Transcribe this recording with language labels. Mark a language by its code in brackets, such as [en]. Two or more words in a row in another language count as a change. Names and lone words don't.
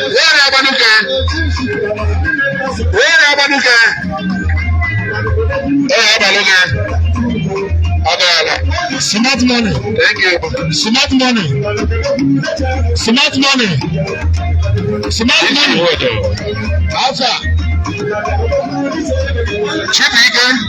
[en] are Abanuke? Where are Abanuke? Eh, Abanuke. Abala. Smart money. Thank you. Smart money. Smart money. Smart money. Alpha. Chibuike.